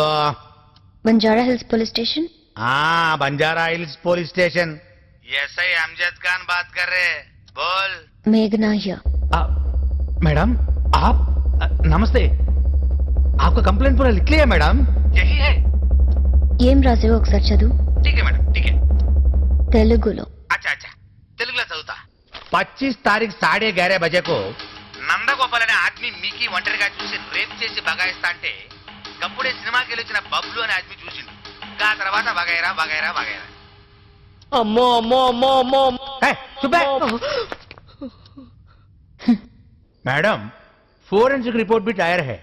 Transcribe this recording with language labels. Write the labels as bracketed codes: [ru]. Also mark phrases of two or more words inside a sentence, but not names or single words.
[hi] बंजारा हिल्स पुलिस स्टेशन। हाँ बंजारा हिल्स पुलिस स्टेशन। एसआई अमजद खान बात कर रहे हैं, बोल। [en] Meghna here. [hi] मैडम आप नमस्ते, आपका कंप्लेंट पूरा लिख लिया मैडम, यही है। [te] ఏం రాసేవో ఒకసారి చదువు. [hi] ठीक है मैडम, ठीक है। [te] తెలుగులో. [hi] अच्छा अच्छा, [te] తెలుగులో చదువుతా. [hi] 25 तारीख 11:30 बजे को [te] నందగోపాల్ అనే ఆద్మీ మీకి ఒంటరిగా చూసి రేప్ చేసి బగాయిస్తా అంటే గప్పుడే సినిమాకి వెళ్ళొచ్చిన బబ్లు అనే ఆద్మీ చూసిండు. ఆ తర్వాత వగైరా వగైరా వగైరా. అమ్మో అమ్మో అమ్మో అమ్మో [hi] మేడం [en] forensic report [hi] भी तैयार है.